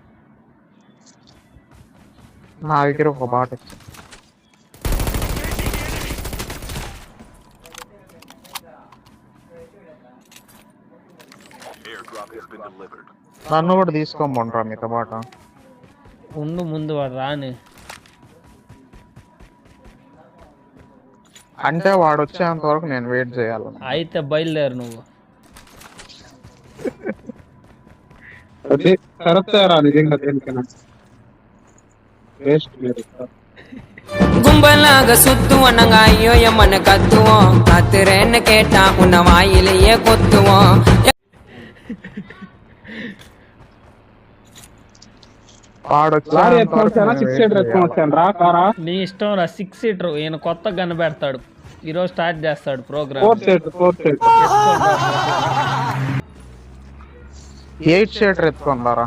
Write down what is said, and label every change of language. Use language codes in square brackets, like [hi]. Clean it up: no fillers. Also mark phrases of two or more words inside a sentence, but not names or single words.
[te] నా దగ్గర ఒక బాట ఇచ్చి నన్ను కూడా తీసుకోమంటారా మీతో బాట? ఉండు, ముందు వాడు రాని. అంటే వాడు వచ్చేంత వరకు నేను వెయిట్ చేయాలి. అయితే బయలుదేరు నువ్వు. [ta] கும்பலாக சுத்துவோம் ஐயோ எம்மனு கத்துவோம். கத்துறேன்னு கேட்டா உன்னை வாயிலேயே கொத்துவோம். [te] నీ ఇష్టం రా. 6 సీటర్ ఈయన కొత్త గన్ పెడతాడు. ఈరోజు స్టార్ట్ చేస్తాడు ప్రోగ్రామ్. 8 సీటర్ ఎత్తుకున్నారా?